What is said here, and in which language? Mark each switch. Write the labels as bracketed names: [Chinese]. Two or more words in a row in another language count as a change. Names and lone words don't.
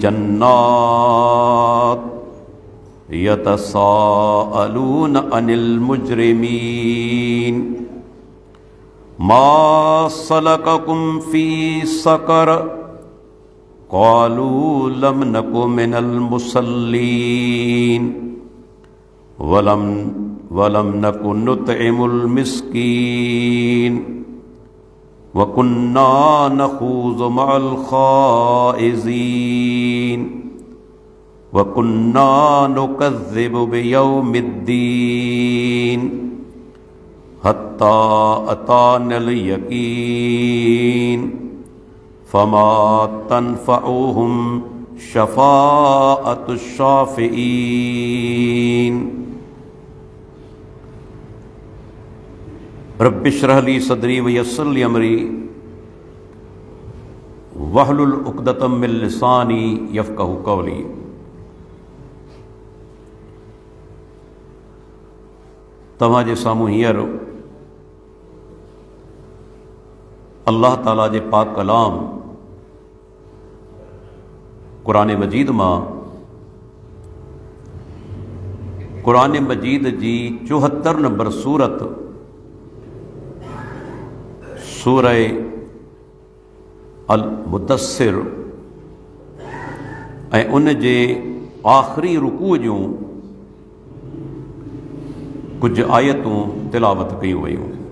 [Arabic] جنات يتساءلون عن المجرمين ما سلككم في سقر قالوا لم نك من المصلين ولم نك نطعم المسكين وكنا نخوض مع الخائضين وكنا نكذب بيوم الدين حتى أتانا اليقين فما تنفعهم شفاعة الشافعين. رب اشرح لي صدري ويسر لي أمري واحلل عقدة من لساني يفقهوا قولي. [Sindhi] तव्हांजे साम्हूं हींअर अल्लाह ताला जे पाक कलाम क़ुरान मजीद मां क़ुरान मजीद जी 74 नंबर सूरत सूरह अल मुदस्सिर ऐं उन जे आख़िरी रुकू जूं कुछ आयतूं तिलावत कयूं वयूं।